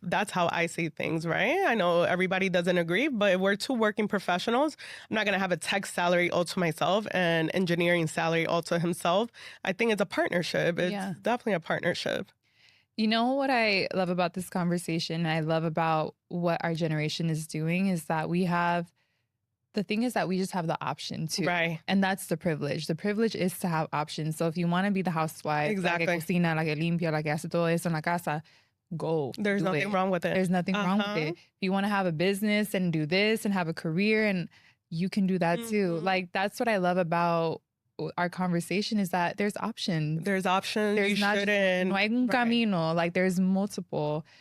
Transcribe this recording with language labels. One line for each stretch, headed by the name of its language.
English: That's how I see things, right? I know everybody doesn't agree, but if we're two working professionals, I'm not going to have a tech salary all to myself and engineering salary all to himself. I think it's a partnership. It's definitely a partnership. You know what I love about this conversation, I love about what our generation is doing is that the thing is that we just have the option to. Right. And that's the privilege. The privilege is to have options. So if you want to be the housewife,
Spanish: la que cocina, la que limpia, la que hace todo eso en la casa,
English: go. There's nothing wrong with it. There's nothing wrong with it. If you want to have a business and do this and have a career, and you can do that too. Like that's what I love about our conversation is that there's options. There's options. There's you not shouldn't.
Spanish: No hay un camino.
English: Like there's multiple.